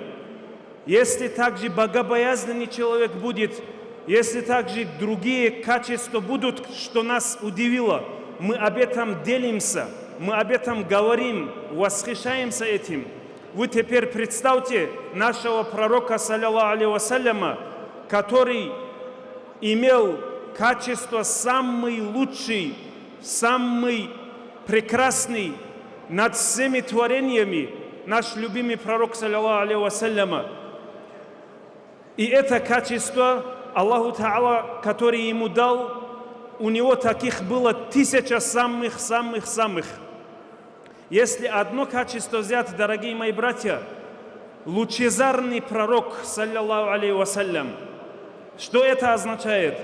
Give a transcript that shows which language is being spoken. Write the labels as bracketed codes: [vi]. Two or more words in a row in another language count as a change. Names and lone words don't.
[ru] Если также богобоязненный человек будет, если также другие качества будут, что нас удивило, мы об этом делимся, мы об этом говорим, восхищаемся этим. Вы теперь представьте нашего пророка, [ar] صلى الله عليه وسلم, [ru] который имел качество самый лучший, самый прекрасный над всеми творениями, наш любимый пророк, [ar] صلى الله عليه وسلم. [ru] И это качество [ar] الله تعالى, [ru] который ему дал, у него таких было 1000 самых. Если одно качество взять, дорогие мои братья, лучезарный пророк, [ar] صلى الله عليه وسلم, [ru] что это означает?